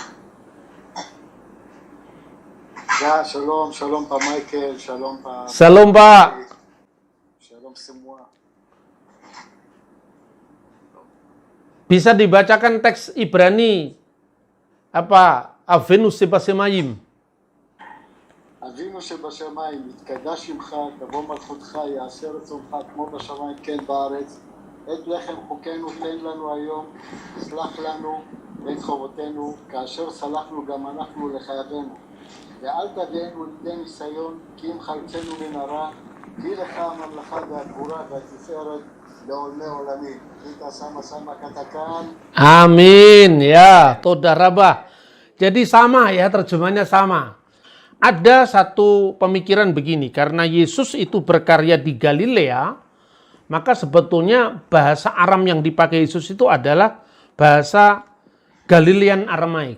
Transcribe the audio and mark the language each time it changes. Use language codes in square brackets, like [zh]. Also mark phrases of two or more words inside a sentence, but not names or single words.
[id] Ya, shalom Pak Michael, shalom Pak. Shalom Pak. Shalom semua. Bisa dibacakan teks Ibrani apa? [he] אבינו שבשמיים. אבינו שבשמיים, יתקדש שמך, תבוא מלכותך, יעשה רצונך כמו בשמיים כן בארץ. את לחם חוקנו תן לנו היום, סלח לנו את חובותינו, כאשר סלחנו גם אנחנו לחייבינו. ואל תביאנו לידי ניסיון, כי אם חלצנו מן הרע, כי לך הממלכה והגבורה והתפארת לעולמי עולמים. [id] kita sama-sama katakan. Amin. Ya, [he] תודה רבה. [id] Jadi sama ya, terjemahnya sama. Ada satu pemikiran begini, karena Yesus itu berkarya di Galilea, maka sebetulnya bahasa Aram yang dipakai Yesus itu adalah bahasa Galilean Aramaik.